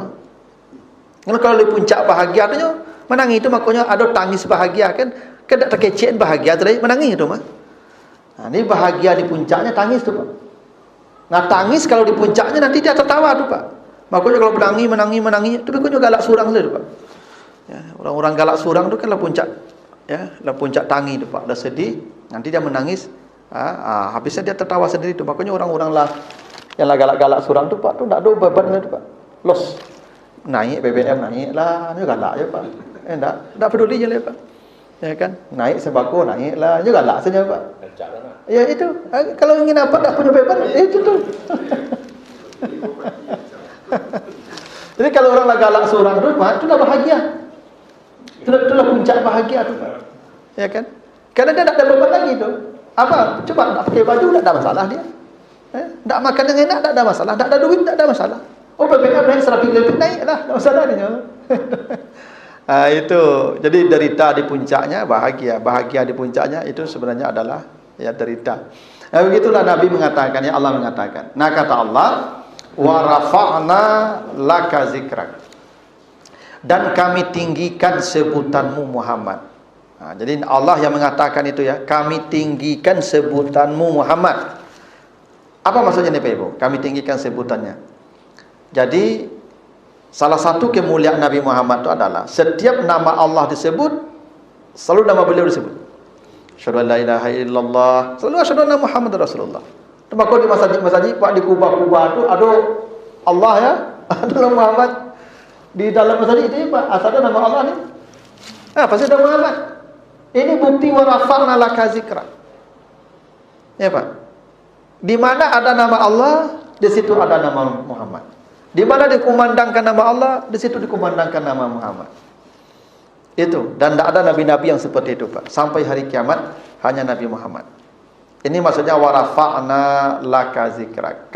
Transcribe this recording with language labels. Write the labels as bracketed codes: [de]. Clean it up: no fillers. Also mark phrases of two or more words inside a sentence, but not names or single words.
[id] Kalau di puncak bahagia tu menangis itu makanya ada tangis bahagia kan terkecek bahagia tadi menangis itu Pak. Nah, ini bahagia di puncaknya tangis tu Pak. Nah, tangis kalau di puncaknya nanti dia tertawa tu Pak. Makanya kalau menangis, itu makanya galak surang tu Pak. Ya, orang-orang galak surang tu kan lah puncak, ya, lah puncak tangis tu Pak. Dah sedih, nanti dia menangis, habisnya dia tertawa sendiri tu. Makanya orang-orang lah yang lah galak-galak surang tu Pak, tu tak ada beban tu Pak. Los. Naik BBM naik lah, ni galak je Pak. Tak peduli je lah Pak. Ya kan? Naik sembako naik lah, ni galak saja Pak. Ya itu, kalau ingin apa tak punya beban, itu tu. Jadi kalau orang lah galak seorang tu, itulah bahagia. Itulah puncak bahagia tu, ya kan? Karena dia tak ada beban lagi tu. Apa? Coba tak pakai baju tak ada masalah dia. Tak makan yang enak tak ada masalah, tak ada duit tak ada masalah. Oh BBM naik 100 lebih naik lah, tak masalah dia. Itu. Jadi derita di puncaknya bahagia di puncaknya itu sebenarnya adalah ya derita. Nah, begitulah Nabi mengatakan, ya Allah mengatakan. Nah kata Allah, [ar] ورفعنا لك ذكرك. [id] Dan kami tinggikan sebutanmu Muhammad. Nah, jadi Allah yang mengatakan itu ya, kami tinggikan sebutanmu Muhammad. Apa maksudnya nih Pak Ibu? Kami tinggikan sebutannya. Jadi salah satu kemuliaan Nabi Muhammad itu adalah setiap nama Allah disebut, selalu nama beliau disebut. [ar] أشهد أن لا إله إلا الله, selalu أشهد أن محمدا رسول الله. [id] Maka di masjid-masjid Pak di Kubah-Kubah itu ada Allah ya, ada Muhammad. Di dalam masjid itu Pak, asalnya nama Allah ni. Pasti ada Muhammad. Ini bukti [ar] ورفعنا لك ذكرا. [id] Ya Pak. Di mana ada nama Allah, di situ ada nama Muhammad. Di mana dikumandangkan nama Allah, di situ dikumandangkan nama Muhammad. Itu, dan tidak ada nabi-nabi yang seperti itu, Pak. Sampai hari kiamat hanya Nabi Muhammad. Ini maksudnya [ar] ورفعنا لك ذكرك.